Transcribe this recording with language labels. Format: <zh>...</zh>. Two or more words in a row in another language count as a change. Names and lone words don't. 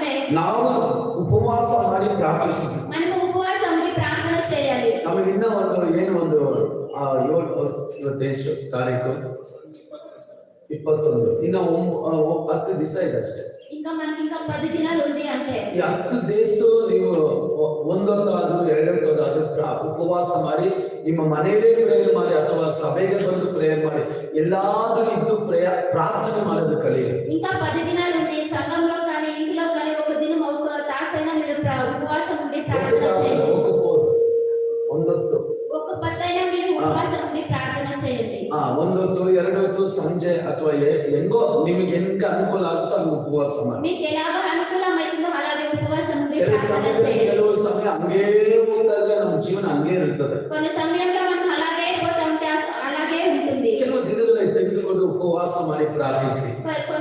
<kn>ನಾವು ಉಪವಾಸ ಮಾಡಿ ಪ್ರಾರ್ಥಿಸಬೇಕು.</kn> <te>మనము ఉపవాసం ఉండి ప్రార్థన చేయాలి.</te> <kn>ನಮಗೆ ಇನ್ನೂ ಏನು ಇವತ್ತು ಎಷ್ಟು ತಾರೀಕು 21, ಇನ್ನು 10 ದಿವಸ ಇದೆ ಅಷ್ಟೇ.</kn> <te>ఇంకా మనకి ఇంకా 10 దినాలు ఉంది అంతే.</te> <kn>ಈ 10 ದಿವಸ ನೀವು ಒಂದೊಂದಾದ್ರೂ ಎರಡೊಂದಾದ್ರೂ ಉಪವಾಸ ಮಾಡಿ ನಿಮ್ಮ ಮನೆಯಲ್ಲೇ ಪ್ರೇಯರ್ ಮಾಡಿ ಅಥವಾ ಸಭೆಗೆ ಬಂದು ಪ್ರೇಯರ್ ಮಾಡಿ ಎಲ್ಲಾದ್ರೂ ಇದ್ದು ಪ್ರಾರ್ಥನೆ ಮಾಡೋದು ಕಲಿಯಿರಿ.</kn> <te>ఇంకా 10 దినాలు ఉంది. సంఘంలో కానీ ఇంట్లో కానీ ఒక దినం ఒక తాసైనా మీరు ఉపవాసం ఉండి ప్రార్థన చేయండి.</te> <kn>ಒಂದೊತ್ತು</kn> <te>ఒక పత్తైనా మీరు ఉపవాసం ఉండి ప్రార్థన చేయండి.</te> <kn>ಒಂದೊತ್ತು ಎರಡೊತ್ತು ಸಂಜೆ ಅಥವಾ ಹೆಂಗೋ ನಿಮಗೆ ಹೆಂಗ ಅನುಕೂಲ ಆಗುತ್ತೋ ಅಲ್ಲಿ ಉಪವಾಸ ಮಾಡಿ.</kn> <te>మీకు ఎలాగ అనుకూలమైతుందో అలాగే ఉపవాసం ఉండి ప్రార్థన చేయండి.</te> <kn>ಕೆಲವು ಸಮಯ ಹಂಗೇ ಹೋಗ್ತಾ ಇದ್ರೆ ನಮ್ಮ ಜೀವನ ಹಂಗೇ ಇರ್ತದೆ.</kn> <te>కొన్ని సమయంలో మనం అలాగే పోతుంటే అలాగే ఉంటుంది.</te> <kn>ಕೆಲವು ದಿನಗಳಲ್ಲಿ ತೆಗೆದುಕೊಂಡು ಉಪವಾಸ ಮಾಡಿ ಪ್ರಾರ್ಥಿಸಿ.</kn>